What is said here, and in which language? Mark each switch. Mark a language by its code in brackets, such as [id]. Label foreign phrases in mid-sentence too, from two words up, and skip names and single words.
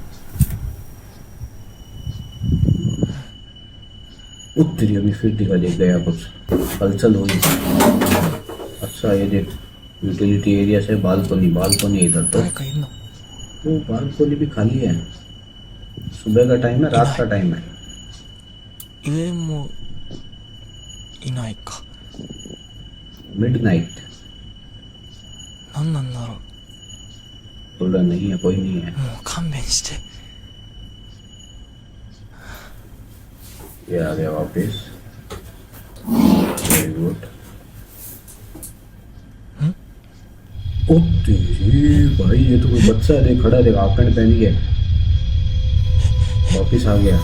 [hi] तेरी अभी फिर दिखा दे गया कुछ, हलचल हुई। अच्छा ये देख, [en] utility area [hi] से बालकोनी इधर तो वो बालकोनी भी खाली है। सुबह का टाइम है, रात का टाइम है। [ja] 上もいないか。 [hi] मिडनाइट। [ja] 何なんだろう。 [hi] बोल रहा नहीं है, कोई नहीं है। [ja] もう勘弁して。 [hi] ये आ गया वापस। [en] Very good. [hi] ओ तेरी भाई, ये तो कोई बच्चा है, देख खड़ा है, देख [en] half pant [hi] पहन के वापस आ गया।